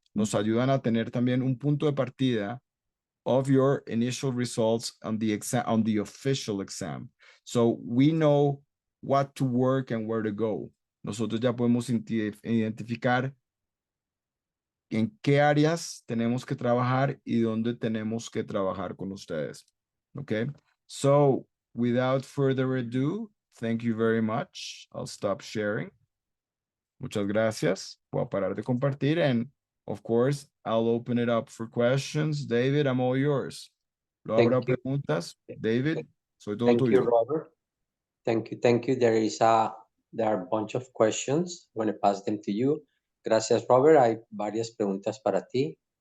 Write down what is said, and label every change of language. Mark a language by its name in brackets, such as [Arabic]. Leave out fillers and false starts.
[Spanish] Nos ayudan a tener también un punto de partida [English] of your initial results on the exam, on the official exam. So we know what to work and where to go. [Spanish] Nosotros ya podemos identificar en qué áreas tenemos que trabajar y dónde tenemos que trabajar con ustedes. [English] Okay? So, without further ado, thank you very much. I'll stop sharing. [Spanish] Muchas gracias. Voy a parar de compartir, [English] and of course, I'll open it up for questions. David, I'm all yours. [Spanish] ¿Lo habrá preguntas? David, soy todo tuyo. [English] Thank you, Robert. Thank you. There are a bunch of questions. I'm going to pass them to you. [Spanish] Gracias, Robert. Hay varias preguntas para ti.